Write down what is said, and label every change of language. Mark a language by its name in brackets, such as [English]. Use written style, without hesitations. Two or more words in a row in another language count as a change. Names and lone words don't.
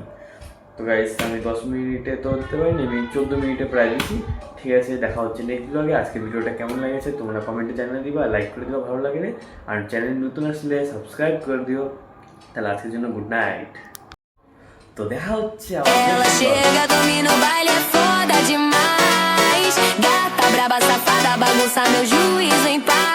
[Bangla] তো গাইস আমি 10 মিনিটে তো দিতে পারিনি, আমি 14 মিনিটে প্রায় দিচ্ছি। ঠিক আছে, দেখা হচ্ছে [English] next blogে। [Bangla] আজকে ভিডিওটা কেমন লেগেছে তোমরা কমেন্টে জানিয়ে দিবা, লাইক করে দিবা ভালো লাগলে, আর চ্যানেল নতুন আসলে সাবস্ক্রাইব করে দিও। তাহলে আজকের জন্য [English] good night. [Bangla] তো দেখা হচ্ছে [Portuguese] Ela [Bangla] আবার। [Portuguese] chega, domina o baile, é foda demais. Gata braba, safada, bagunça meu juízo em paz.